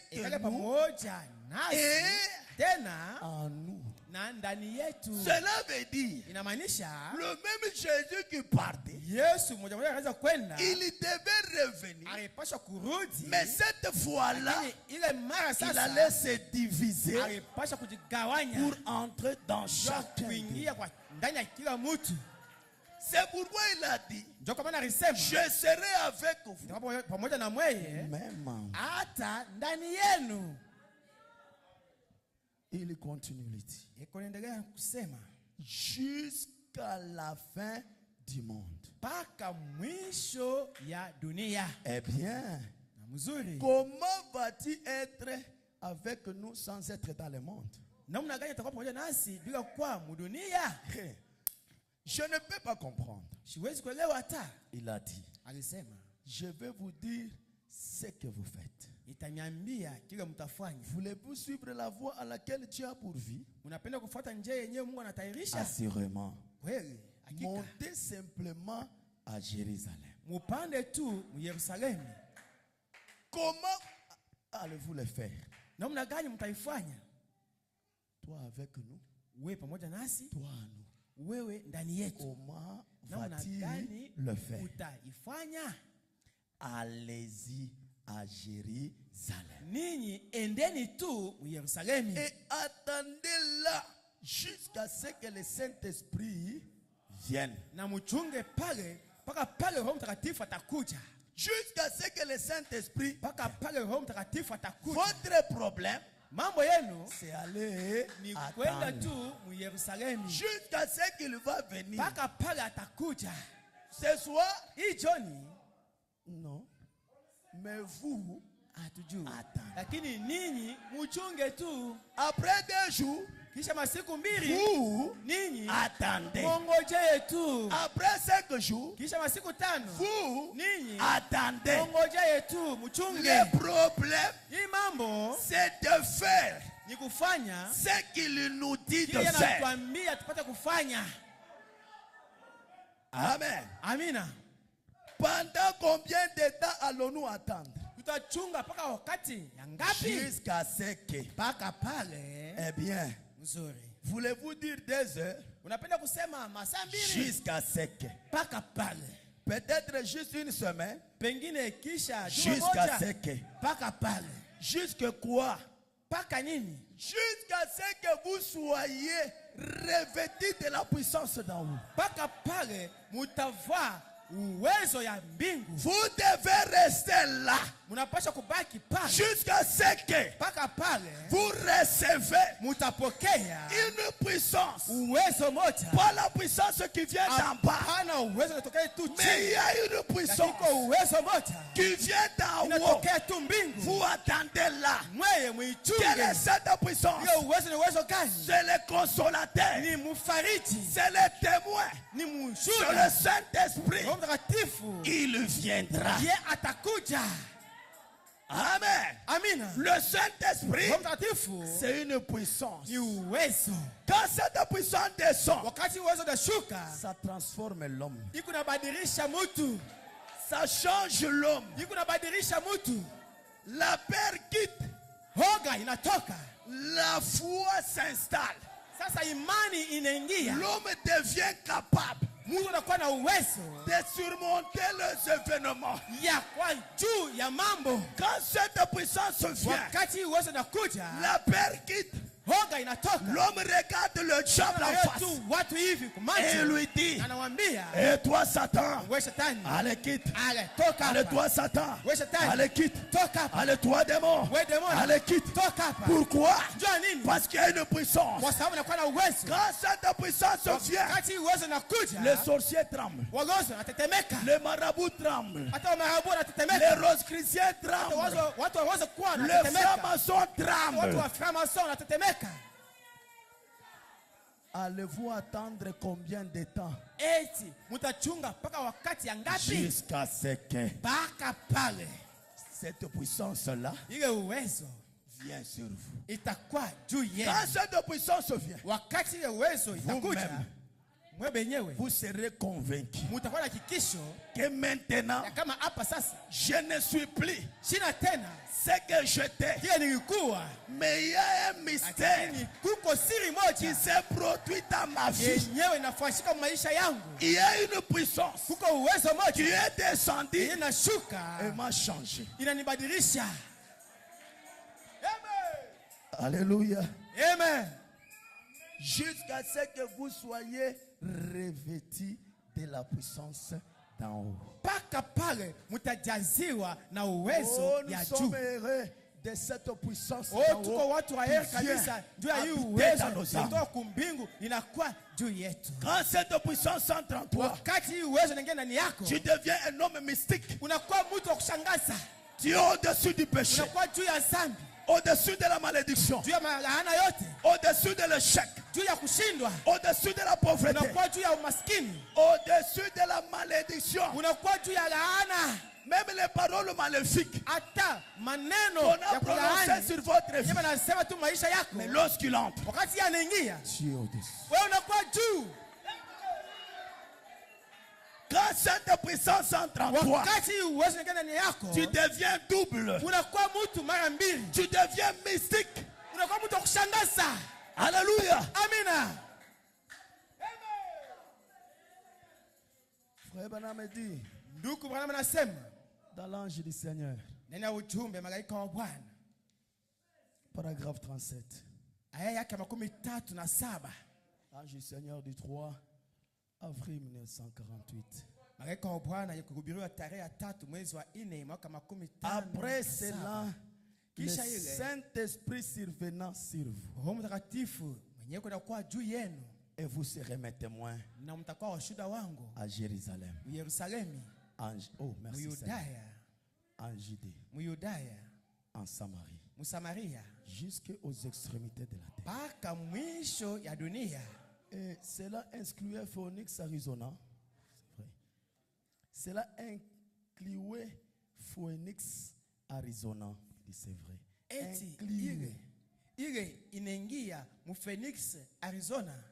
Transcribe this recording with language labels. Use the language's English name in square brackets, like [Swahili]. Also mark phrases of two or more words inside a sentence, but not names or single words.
[Swahili] ikale [French] nous [Swahili] pamoja nasi [French] et [Swahili] tena [French] en nous. [Swahili] na ndani yetu. [French] Cela veut dire [Swahili] Inamaanisha [French] le même Jésus qui partait, [Swahili] Yesu mmoja mmoja anaweza kwenda, [French] il devait revenir, [Swahili] alipashwa kurudi, [French] mais cette fois-là, [Swahili] lakini ile mara [French] il allait [Swahili] sasa [French] se diviser [Swahili] alipashwa kujigawanya [French] pour entrer dans [Swahili] ndio [French] chacun. [Swahili] kuingia kwa ndani ya kila mtu. [French] C'est pourquoi il a dit, [Swahili] Ndio kwa maana alisema [French] je serai avec vous. [Swahili] nitakuwa pamoja na mweye [French] Même. [Swahili] hata ndani yenu. [French] Il continue, il dit, [Swahili] Iko naendelea kusema [French] jusqu'à la fin du monde. [Swahili] mpaka mwisho ya dunia. [French] Eh bien, [Swahili] Na mzuri, [French] comment vas-tu être avec nous sans être dans le monde? [Swahili] namna gani atakuwa pamoja nasi bila kuwa mudunia? [French] Je ne peux pas comprendre. [Swahili] Siwezi kuelewa hata. [French] Il a dit, [Swahili] Alisema [French] je vais vous dire ce que vous faites. [Swahili] itaniambia kile mtafanya. [French] Voulez-vous suivre la voie à laquelle Dieu a pourvu? [Swahili] Unapenda kufuata njia yenyewe Mungu anatayarisha? [French] Assurément. [Swahili] Kweli, hakika. [French] Montez simplement à Jérusalem. [Swahili] Mupande tu mu Yerusalemu. [French] Comment allez-vous le faire? [Swahili] Namna gani mtaifanya? [French] Toi avec nous, [Swahili] Wewe pamoja nasi, [French] toi à nous. [Swahili] wewe ndani yetu. [French] Comment [Swahili] Namna [French] vas-tu [Swahili] gani [French] le faire? [Swahili] utaifanya? [French] Allez-y à Jérusalem. [Swahili] Ninyi endeni tu mu Yerusalemu. [French] Et attendez là jusqu'à ce que le Saint-Esprit vienne. [Swahili] Na mchunge pale mpaka pale Roho Mtakatifu atakuja. [French] Jusqu'à ce que le Saint-Esprit. [Swahili] Mpaka pale Roho Mtakatifu atakuja. [French] Votre problème, [Swahili] Mambo yenu [French] c'est aller [Swahili] ni kwenda [French] attendre. [Swahili] tu mu Yerusalemu. [French] Jusqu'à ce qu'il va venir. [Swahili] Mpaka pale atakuja. [French] Ce soir, [Swahili] Hii Johni [French] non. Mais vous, [Swahili] hatujui. [French] attendez. [Swahili] Lakini ninyi mchunge tu. [French] Après 2 jours, [Swahili] Kisha masiku mbili [French] vous [Swahili] ninyi [French] attendez. [Swahili] mongojee tu. [French] Après 5 jours, [Swahili] Kisha masiku 5 [French] vous [Swahili] ninyi [French] attendez. [Swahili] mongojee tu mchunge. [French] Le problème, [Swahili] Hii mambo [French] c'est de faire [Swahili] ni kufanya [French] ce qu'il nous dit de [Swahili] kile [French] faire. [Swahili] anatuambia tupate kufanya. [French] Amen. [Swahili] Amina. [French] Pendant combien de temps allons-nous attendre? [Swahili] Tutachunga mpaka wakati ya ngapi? [French] Jusqu'à ce que. [Swahili] Mpaka pale. [French] Eh bien, [Swahili] Mzuri. [French] voulez-vous dire 2 heures? [Swahili] Unapenda kusema masaa mbili? [French] Jusqu'à ce que. [Swahili] Mpaka pale. [French] Peut-être juste une semaine. [Swahili] Pengine kisha juma [French] Jusqu'à [Swahili] moja. [French] ce que. [Swahili] Mpaka pale. [French] Jusque quoi? [Swahili] Mpaka nini? [French] Jusqu'à ce que vous soyez revêtus de la puissance d'en haut. [Swahili] Mpaka pale mutavaa uwezo ya mbingu. [French] Vous devez rester là. [Swahili] Munapaswa kubaki pale. [French] Jusqu'à ce que [Swahili] Mpaka pale [French] vous recevez [Swahili] mutapokea [French] une puissance. [Swahili] uwezo moja. [French] Pas la puissance qui vient d'en bas. [Swahili] Hapana uwezo unatokea tu [French] Mais il [Swahili] chini. [French] y a une puissance [Swahili] Lakini uwezo moja [French] qui vient d'en haut. [Swahili] inatokea tu mbingu. [French] Vous attendez là. [Swahili] Mweye [French] Quelle est [Swahili] muichunge. [French] cette puissance? [Swahili] Hiyo uwezo ni uwezo gani? [French] C'est le consolateur. [Swahili] Ni mfariji. [French] C'est le témoin. [Swahili] Ni [French] C'est le [Swahili] mshuhuda. [French] Saint-Esprit. [Swahili] Roho Mtakatifu [French] Il viendra. [Swahili] ye atakuja. [French] Amen. [Swahili] Amina. [French] Le Saint-Esprit, [Swahili] Roho Mtakatifu [French] c'est une puissance. [Swahili] ni uwezo. [French] Quand cette puissance descend, [Swahili] Wakati uwezo unashuka, [French] ça transforme l'homme. [Swahili] iko nabadilisha mtu. [French] Ça change l'homme. [Swahili] Iko nabadilisha mtu. [French] La peur quitte. [Swahili] Hoga inatoka. [French] La foi s'installe. [Swahili] Sasa imani inaingia. [French] L'homme devient capable [Swahili] Mungu anakuwa na uwezo [French] de surmonter les événements. [Swahili] ya kwa juu ya mambo. [French] Quand cette puissance vient, [Swahili] Wakati uwezo unakuja, [French] la peur quitte. [Swahili] hoga inatoka. [French] L'homme regarde le diable en [Swahili] Anaangalia [French] face [Swahili] tu watu hivi [French] et [Swahili] kumacho. [French] lui dit, [Swahili] Anamwambia, [French] et toi Satan, [Swahili] wewe shetani, [French] allez quitte. [Swahili] ale toka [French] Allez [Swahili] hapa. [French] toi Satan, [Swahili] Wewe shetani, [French] allez quitte. [Swahili] toka hapa. [French] Allez toi démon, [Swahili] Wewe demoni, [French] allez quitte. [Swahili] toka hapa. [French] Pourquoi? [Swahili] Njoo nini? [French] Parce qu'il y a une puissance. [Swahili] Kwa sababu nakuwa na uwezo. [French] Quand cette puissance vient, [Swahili] Wakati uwezo unakuja, [French] les sorciers tremblent, [Swahili] wagonjwa wanatetemeka. [French] les marabouts tremblent, [Swahili] Hata wamarabu [French] les [Swahili] wanatetemeka. [French] rosicruciens tremblent, [Swahili] Watu waweze kuwa [French] les [Swahili] wanatetemeka. [French] francs-maçons [Swahili] Watu [French] tremblent. [Swahili] wa franc-maçon wanatetemeka. [French] allez-vous attendre combien de temps? [Swahili] Eti mutachunga paka wakati ngapi? [French] Jusqu'à ce que [Swahili] paka pale [French] cette puissance-là [Swahili] ile uwezo [French] vient sur vous. [Swahili] itakuwa juu yenu. [French] Quand cette puissance vient, [Swahili] wakati ile uwezo itakuja, mwe benyewe [French] vous serez convaincu [Swahili] mutakuwa na hakikisho [French] que maintenant [Swahili] ya kama hapa sasa [French] je ne suis plus [Swahili] sina tena [French] ce que j'étais, [Swahili] kile nilikuwa, [French] mais il y a un mystère [Swahili] kuko siri [French] qui [Swahili] moja [French] s'est produit dans ma vie. [Swahili] yenyewe inafanyika maisha yangu. [French] Il y a une puissance [Swahili] Kuko uwezo [French] qui [Swahili] moja [French] est descendue et [Swahili] inashuka [French] m'a changé. [Swahili] inanibadilisha. [French] Alléluia. [Swahili] Amen. [French] Jusqu'à ce que vous soyez revêtis de la puissance d'en haut. [Swahili] Paka pale mutajaziwa na uwezo [French] Oh, nous [Swahili] ya [French] sommes [Swahili] juu. [French] heureux de cette puissance [Swahili] Oh, [French] d'en [Swahili] tuko [French] haut [Swahili] watu wa heri [French] qui vient [Swahili] kabisa juu ya hii [French] habiter [Swahili] uwezo [French] dans nos âmes. [Swahili] kutoka kumbingu inakuwa juu yetu. [French] Quand cette puissance entre en toi, [Swahili] Wakati hii uwezo inaingia ndani yako, [French] tu deviens un homme mystique. [Swahili] unakuwa mtu wa kushangaza, [French] Tu es au-dessus du péché, [Swahili] unakuwa juu ya dhambi, [French] au-dessus de la malédiction, [Swahili] juu ya laana yote, [French] au-dessus de l'échec, [Swahili] juu ya kushindwa, [French] au-dessus de la pauvreté, [Swahili] unakuwa juu ya umaskini, [French] au-dessus de la malédiction. [Swahili] unakuwa juu ya laana. [French] Même les paroles maléfiques [Swahili] Hata maneno [French] qu'on a [Swahili] ya [French] prononcées [Swahili] kulaani [French] sur votre vie, [Swahili] yeye anasema tu maisha yako, [French] mais lorsqu'il entre, [Swahili] wakati anaingia [French] tu es au-dessus. [Swahili] wewe unakuwa juu. [French] Quand cette puissance entre en toi, [Swahili] Wakati uwezo unaingia ndani yako, [French] tu deviens double. [Swahili] unakuwa mtu mara mbili, [French] Tu deviens mystique. [Swahili] unakuwa mtu wa kushangaza. [French] Alléluia. [Swahili] Amina. [French] Frère Branham dit [Swahili] Ndugu Branham anasema [French] dans l'ange du Seigneur, [Swahili] ndani ya ujumbe malaika wa Bwana, [French] paragraphe 37. [Swahili] aya yake 37. [French] Ange du Seigneur du 3 avril 1948. [Swahili] Malaika wa Bwana yakihubiriwa tarehe ya 3 mwezi wa 4 mwaka 15. [French] Après cela, le [Swahili] Kisha ile [French] Saint-Esprit survenant sur vous, [Swahili] Roho Mtakatifu mwenyewe kwenda kwa juu yenu, [French] et vous serez mes témoins [Swahili] na mtakuwa washuhuda wangu [French] à Jérusalem, [Swahili] Yerusalemu, [French] merci Seigneur, [Swahili] Yudaya, [French] en Judée, [Swahili] Yudaya, [French] en Samarie, [Swahili] Samaria, [French] jusqu'aux extrémités de la terre. [Swahili] mpaka mwisho ya dunia. [French] Et cela incluait Phoenix, Arizona. C'est vrai. Cela incluait Phoenix, Arizona. C'est vrai. [Swahili] Eti [French] Incluait. [Swahili] ile inaingia mu Phoenix, Arizona.